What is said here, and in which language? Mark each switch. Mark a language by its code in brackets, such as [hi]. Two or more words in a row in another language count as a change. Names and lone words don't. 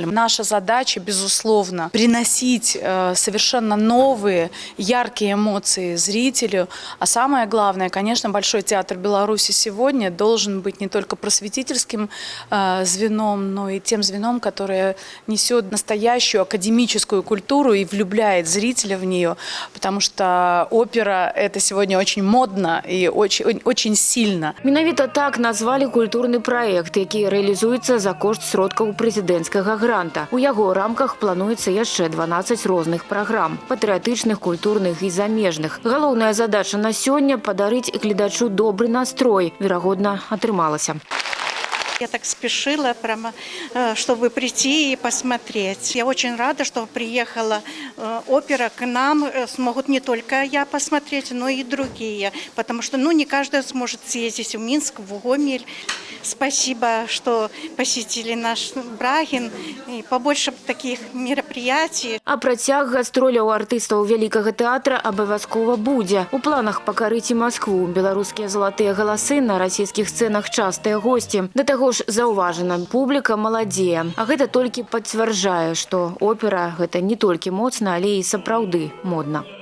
[ru] Наша задача, безусловно, приносить совершенно новые, яркие эмоции зрителю, а самое главное, конечно, Большой театр Беларуси сегодня должен быть не только просветительским звеном, но и тем звеном, которое несет настоящую академическую культуру и влюбляет зрителя в нее, потому что опера – это сегодня очень модно и очень сильно. [be] Менавіта так назвалі культурны праект, які рэалізуецца за кошт сродкаў прэзідэнцкага гранта. У яго рамках плануецца яшчэ 12 розных праграм – патрыятычных, культурных і замежных. Галоўная задача на сёння – падарыць гледачу добрый настрой. Верагодна, атрымалася. [ru] Я так спешила, прямо, чтобы прийти и посмотреть. Я очень рада, что приехала опера к нам. Смогут не только я посмотреть, но и другие. Потому что не каждый сможет съездить в Минск, в Гомель. Спасибо, что посетили наш Брагін. И побольше таких мероприятий. [be] А працяг гастроляў артыстаў Вялікага тэатра абавязкова будзе. У планах пакарыць і Маскву. Беларускія залатыя галасы на расійскіх сцэнах частыя госці. Да таго ж заўважана, публіка маладзее. А гэта толькі пацвярджае, што опера гэта не толькі моцна, але і сапраўды модна.